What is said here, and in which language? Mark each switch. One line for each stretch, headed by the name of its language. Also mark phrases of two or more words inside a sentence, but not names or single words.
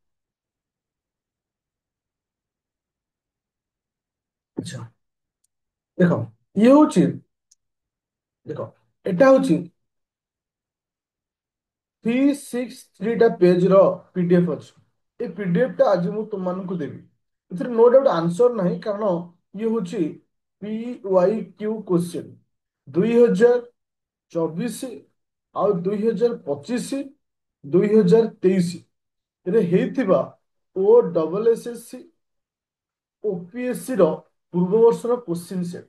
Odia: ଆଚ୍ଛା, ଦେଖ, ଇଏ ହଉଛି, ଦେଖ, ଏଟା ହଉଛି 363ଟା ପେଜ ର ପିଡିଏଫ ଅଛି। ଏ ପିଡିଏଫ ଟା ଆଜି ମୁଁ ତୁମମାନଙ୍କୁ ଦେବି। ଏଥିରେ
English: no doubt answer
Odia: ନାହିଁ, କାରଣ ଇଏ ହଉଛି
English: P Y Q question
Odia: 2024 ଆଉ 2025 2023 ରେ ହେଇଥିବା ଓ ଡବଲ ଏସ୍ ଏସ୍ ସି ଓପିଏସସି ର ପୂର୍ବ ବର୍ଷର
English: question set.